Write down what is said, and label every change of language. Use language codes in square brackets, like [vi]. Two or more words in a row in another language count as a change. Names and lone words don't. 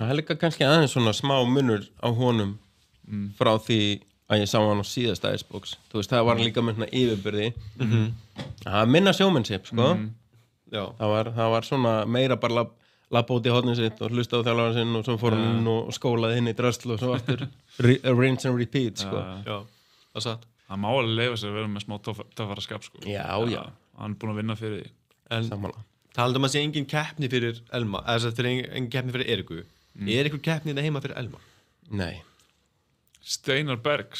[is] Það er líka kannski aðeins svona smá munur á honum frá því að ég sá hann á síðasta Icebox. Þú veist, það var líka með svona yfirbyrði. Það minna showmanship, sko. Það var svona meira bara lappa út í hornið sitt og hlusta á þjálfarann sinn og svo fór hann inn og skólaði inn í drasl og svo aftur [en] rinse and repeat, [is] sko. Já, það satt. Það má alveg leifa sér að vera með smá töffaraskap, sko. Já. Hann er búinn að vinna fyrir því. Sammála. Talandi að sé engin keppni fyrir Elmar, eða engin keppni fyrir Eriku. Einhver keppni þetta heima fyrir Elmar? Nei. Steinar Bergs.